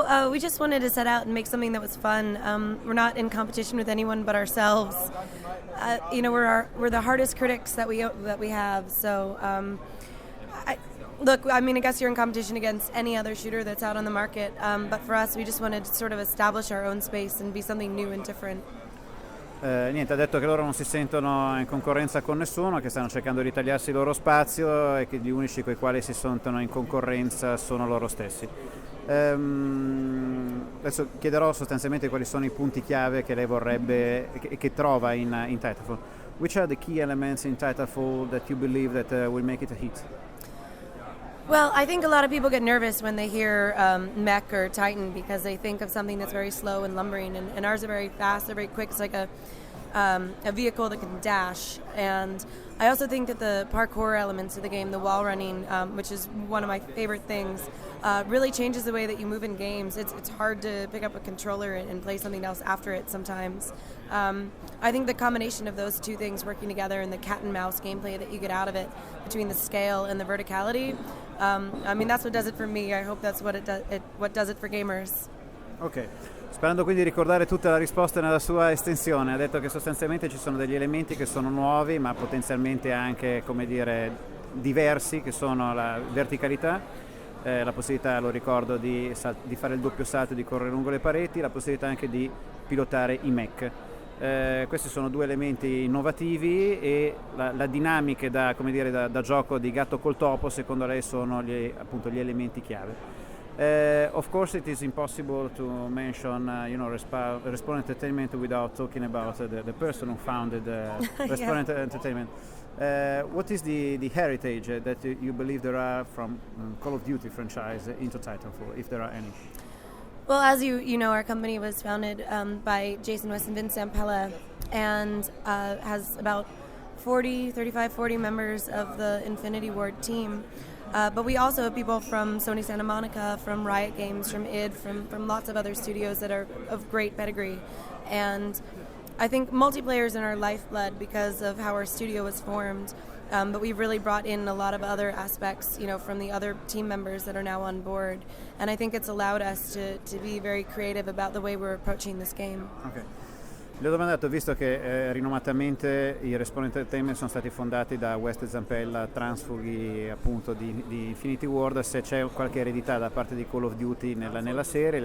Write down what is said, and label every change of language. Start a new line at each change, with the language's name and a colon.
English: We just wanted to set out and make something that was fun. We're not in competition with anyone but ourselves. We're the hardest critics that we have. So, I guess you're in competition against any other shooter that's out on the market. But for us, we just wanted to sort of establish our own space and be something new and different.
Italian: Niente, ha detto che loro non si sentono in concorrenza con nessuno, che stanno cercando di tagliarsi il loro spazio e che gli unici con i quali si sentono in concorrenza sono loro stessi. Adesso chiederò sostanzialmente quali sono i punti chiave che lei vorrebbe che trova in Titanfall.
English: Which are the key elements in Titanfall that you believe that will make it a hit? Well, I think a lot of people get nervous when they hear mech or Titan because they think of something that's very slow and lumbering, and ours are very fast, they're very quick. It's like a vehicle that can dash. And I also think that the parkour elements of the game, the wall running, which is one of my favorite things, really changes the way that you move in games. It's hard to pick up a controller and play something else after it sometimes. I think the combination of those two things working together and the cat and mouse gameplay that you get out of it, between the scale and the verticality, that's what does it for me. I hope that's what does it for gamers.
Italian: Ok, sperando quindi di ricordare tutta la risposta nella sua estensione, ha detto che sostanzialmente ci sono degli elementi che sono nuovi ma potenzialmente anche, come dire, diversi, che sono la verticalità, la possibilità, lo ricordo, di fare il doppio salto e di correre lungo le pareti, la possibilità anche di pilotare i mech. Questi sono due elementi innovativi e la dinamica da gioco di gatto col topo secondo lei sono gli elementi chiave.
English: Of course it is impossible to mention Respawn Entertainment without talking about the person who founded Respawn Entertainment. What is the heritage that you believe there are from Call of Duty franchise into Titanfall, if there are any? Well, as you know, our company was founded by Jason West and Vince Zampella, and has about 40 members of the Infinity Ward team. But we also have people from Sony Santa Monica, from Riot Games, from id, from lots of other studios that are of great pedigree. And I think multiplayer is in our lifeblood because of how our studio was formed. But we've really brought in a lot of other aspects, from the other team members that are now on board. And I think it's allowed us to be very creative about the way we're approaching this game. Okay.
Italian: Le ho domandato, visto che rinomatamente i Respawn Entertainment sono stati fondati da West e Zampella, transfughi appunto di Infinity Ward, se c'è qualche eredità da parte di Call of Duty nella serie.